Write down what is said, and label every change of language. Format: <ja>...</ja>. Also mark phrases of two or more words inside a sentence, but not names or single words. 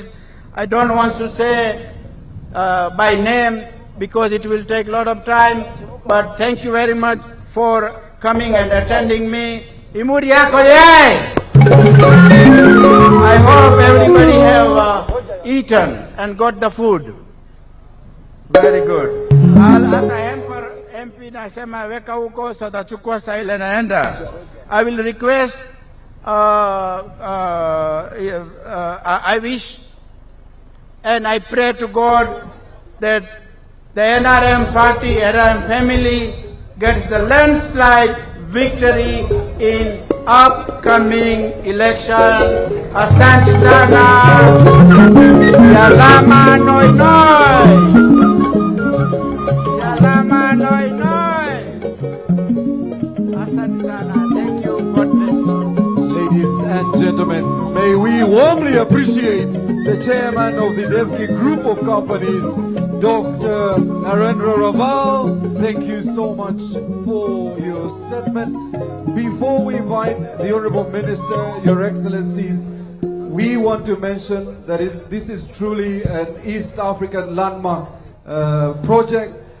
<en>I don't want to say by name because it will take a lot of time, but thank you very much for coming and attending me. Imuri yako ye! I hope everybody have eaten and got the food. Very good.</en> <sw>MP nasema weka huko so tachukua saa ile naenda.</sw> <en>I will request, I wish and I pray to God that the NRM party, NRM family gets the landslide victory in upcoming election.</en> <sw>Asante sana. Yalama noi noi. Yalama noi noi. Asante sana.</sw> <en>Thank you. God bless you. Ladies and gentlemen, may we warmly appreciate the chairman of the Devki Group of Companies, Dr. Narendra Raval. Thank you so much for your statement. Before we invite the Honorable Minister, Your Excellencies, we want to mention that this is truly an East African landmark project.</en>